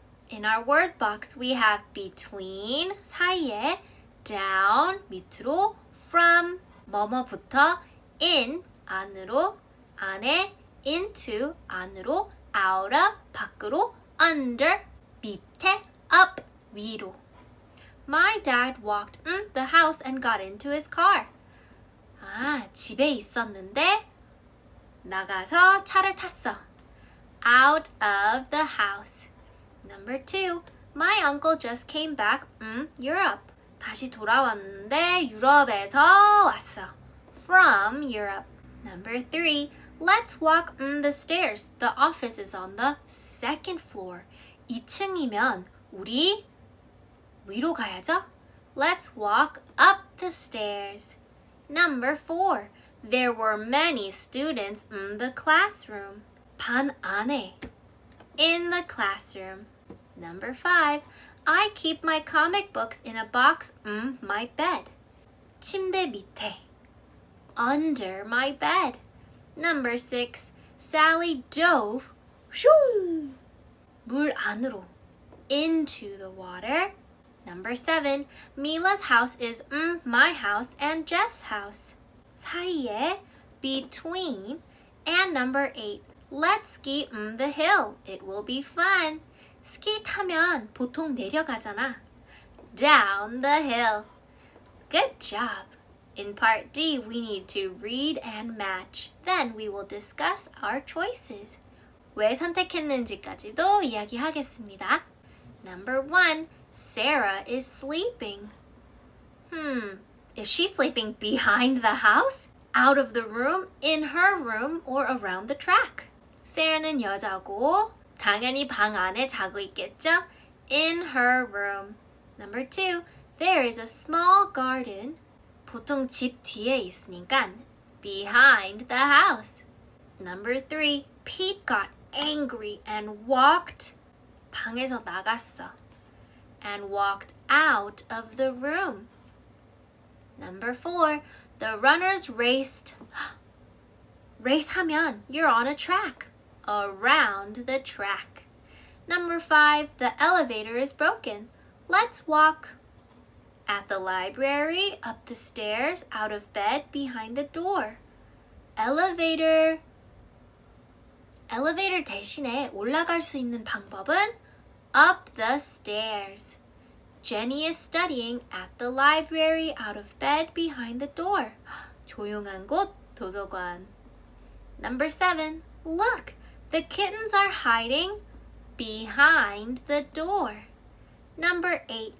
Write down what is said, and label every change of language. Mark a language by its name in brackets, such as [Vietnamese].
[English] In our word box, we have between, 사이에, down, 밑으로, from, 뭐뭐부터, in, 안으로, 안에, into, 안으로, out of, 밖으로, under, 밑에, up, 위로. My dad walked the house and got into his car. [Korean] 집에 있었는데 나가서 차를 탔어. [English] Out of the house. Number 2. My uncle just came back Europe. [Korean] 다시 돌아왔는데 유럽에서 왔어. [English] From Europe. Number 3. Let's walk the stairs. The office is on the second floor. [Korean] 2층이면 우리 위로 가야죠? [English] Let's walk up the stairs. Number 4. There were many students in the classroom. [Korean] 반 안에. [English] In the classroom. Number 5. I keep my comic books in a box my bed. [Korean] 침대 밑에. [English] Under my bed. Number 6. Sally dove shoo, [Korean] 물 안으로. [English] Into the water. Number 7. Mila's house is my house and Jeff's house. [Korean] 사이에, [English] between. And number 8. Let's ski the hill. It will be fun. [Korean] 스키 타면 보통 내려가잖아. [English] Down the hill. Good job. In part D, we need to read and match. Then we will discuss our choices. [Korean] 왜 선택했는지까지도 이야기하겠습니다. [English] Number 1. Sarah is sleeping. Is she sleeping behind the house? Out of the room? In her room? Or around the track? [Korean] Sarah는 여자고 당연히 방 안에 자고 있겠죠? [English] In her room. Number 2. There is a small garden. [Korean] 보통 집 뒤에 있으니까 [English] behind the house. Number 3. Pete got angry and walked. [Korean] 방에서 나갔어. [English] And walked out of the room. Number 4. The runners raced. Race [Korean] 하면 [English] you're on a track. Around the track. Number 5. The elevator is broken. Let's walk. At the library, up the stairs, out of bed, behind the door. Elevator. [Korean] 엘리베이터 대신에 올라갈 수 있는 방법은 [English] up the stairs. Jenny is studying at the library, out of bed, behind the door. [Korean] 조용한 곳, 도서관. [English] Number 7. Look, the kittens are hiding behind the door. Number 8.